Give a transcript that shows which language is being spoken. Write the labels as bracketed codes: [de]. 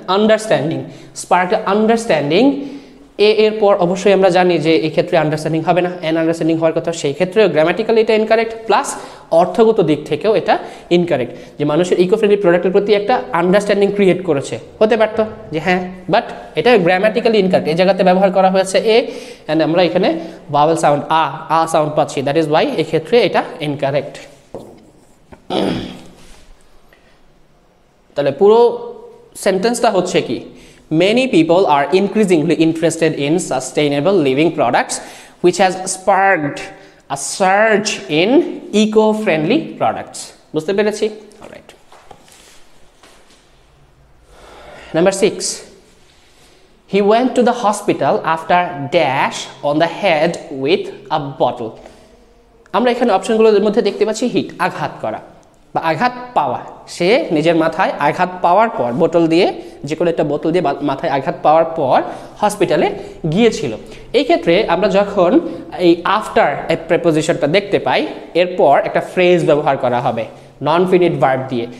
[bn] Understanding, spark understanding, এর পর অবশ্যই আমরা জানি যে এই ক্ষেত্রে আন্ডারস্ট্যান্ডিং হবে না, এন আন্ডারস্ট্যান্ডিং হওয়ার কথা, সেই ক্ষেত্রেও গ্রামাটিক্যালি এটা ইনকারেক্ট, প্লাস অর্থগত দিক থেকেও এটা ইনকারেক্ট। যে মানুষের ইকো ফ্রেন্ডলি প্রোডাক্টের প্রতি একটা আন্ডারস্ট্যান্ডিং ক্রিয়েট করেছে, হতে পারতো যে হ্যাঁ, বাট এটা গ্রামাটিক্যালি ইনকারেক্ট। এই জায়গাতে ব্যবহার করা হয়েছে এ, অ্যান্ড আমরা এখানে ভাওয়েল সাউন্ড আ সাউন্ড পাচ্ছি, দ্যাট ইজ ওয়াই এই ক্ষেত্রে এটা ইনকারেক্ট। তাহলে পুরো সেন্টেন্সটা হচ্ছে কি, [en] many people are increasingly interested in sustainable living products, which has sparked a surge in eco-friendly products. [bn] বুঝতে পেরেছি? [en] All right. Number 6. He went to the hospital after dash on the head with a bottle. [bn] আমরা এখানে অপশনগুলোর মধ্যে দেখতে পাচ্ছি hit, আঘাত করা বা আঘাত পাওয়া। সে নিজের মাথায় আঘাত পাওয়ার পর বোতল দিয়ে, যে কোনো একটা বোতল দিয়ে মাথায় আঘাত পাওয়ার পর হসপিটালে গিয়েছিল। এই ক্ষেত্রে আমরা যখন এই আফটার এই প্রেপোজিশনটা দেখতে পাই, এরপর একটা ফ্রেজ ব্যবহার করা হবে নন ফিনিট ভার্ব দিয়ে।